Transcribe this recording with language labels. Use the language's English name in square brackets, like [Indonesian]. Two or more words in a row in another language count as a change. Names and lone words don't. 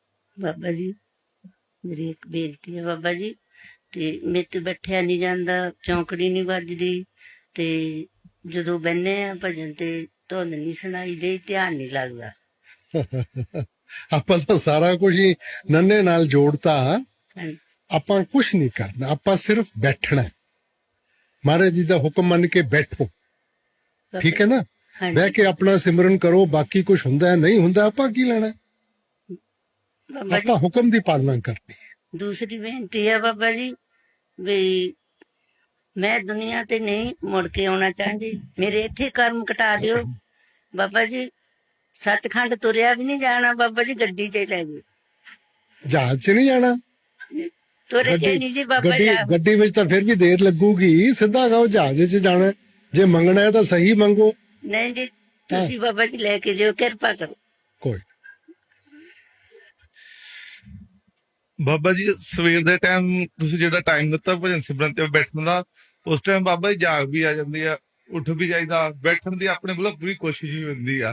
[Punjabi] ਬਾਬਾ ਜੀ ਮੇਰੀ ਇੱਕ ਬੇਨਤੀ ਹੈ ਬਾਬਾ ਜੀ, ਤੇ ਮੇਰੇ ਤੋ ਬੈਠਿਆ ਨਹੀਂ ਜਾਤਾ, ਚੌਂਕੜੀ ਨਹੀਂ ਵੱਜਦੀ ते ਜਦੋਂ ਬਹਿੰਦੇ ਆ ਭਜਨ ਤੇ ਧੁਨ ਨਹੀਂ ਸੁਣਾਈ ਦੇ, ਧਿਆਨ ਨਹੀਂ ਲੱਗਦਾ। ਆਪਾਂ ਤਾਂ ਸਾਰਾ ਕੁਝ ਹੀ ਨੰਨੇ ਨਾਲ ਜੋੜਤਾ। ਹਾਂਜੀ ਆਪਾਂ ਕੁਝ ਨਹੀਂ ਕਰਨਾ, ਆਪਾਂ ਸਿਰਫ ਬੈਠਣਾ ਹੈ। ਮਹਾਰਾਜ ਜੀ ਦਾ ਹੁਕਮ ਮੰਨ ਕੇ ਬੈਠੋ, ਬਾਬਾ ਠੀਕ ਹੈ ਨਾ। ਹਾਂਜੀ ਬਹਿ ਕੇ ਆਪਣਾ ਸਿਮਰਨ ਕਰੋ, ਬਾਕੀ ਕੁਝ ਹੁੰਦਾ ਹੈ ਨਹੀਂ ਹੁੰਦਾ ਆਪਾਂ ਕੀ ਲੈਣਾ। ਬਾਬਾ ਜੀ ਆਪਾਂ ਹੁਕਮ ਦੀ ਪਾਲਣਾ ਕਰਨੀ ਹੈ। ਦੂਸਰੀ ਬੇਨਤੀ ਹੈ ਬਾਬਾ ਜੀ ਭੀ ਮੈਂ ਦੁਨੀਆ ਤੇ ਨਹੀਂ ਮੁੜ ਕੇ ਆਣਾ ਚਾਹਤੀ, ਮੇਰੇ ਇੱਥੇ ਕਰਮ ਕਟਾ ਦਿਓ ਬਾਬਾ ਜੀ। ਸੱਚਖੰਡ ਤੁਰਿਆ ਭੀ ਨਹੀਂ ਜਾਣਾ ਬਾਬਾ ਜੀ, ਗੱਡੀ ਚ ਲੈ ਜਾਓ। ਜਹਾਜ਼ 'ਚ ਨਹੀਂ ਜਾਣਾ, तुरे ਗੱਡੀ ਨਹੀਂ ਜੀ ਬਾਬਾ ਗੱਡੀ जा। ਗੱਡੀ ਵਿੱਚ ਤਾਂ ਫਿਰ ਵੀ ਦੇਰ ਲੱਗੂਗੀ। ਸਿੱਧਾ ਕਹੋ ਜਹਾਜ਼ 'ਚ ਜਾਣਾ, ਜੇ ਮੰਗਣਾ ਹੈ ਤਾਂ ਸਹੀ ਮੰਗੋ। ਨਹੀਂ ਜੀ ਹਾਂ ਤੁਸੀ ਬਾਬਾ ਜੀ ਲੈ ਕੇ ਜਾਓ, ਕਿਰਪਾ ਕਰੋ। ਕੋਈ ਬਾਬਾ ਜੀ ਸਵੇਰ ਦੇ ਟਾਈਮ ਤੁਸੀਂ ਜਿਹੜਾ ਟਾਈਮ ਦਿੱਤਾ ਭਜਨ ਸਿਮਰਨ ਤੇ ਬੈਠਣ ਦਾ, ਉਸ ਟਾਈਮ ਬਾਬਾ ਜੀ ਜਾਗ ਵੀ ਆ ਜਾਂਦੀ ਆ, ਉੱਠ ਵੀ ਜਾਈਦਾ, ਬੈਠਣ ਦੀ ਆਪਣੇ ਵੱਲੋਂ ਪੂਰੀ ਕੋਸ਼ਿਸ਼ ਵੀ ਹੁੰਦੀ ਆ।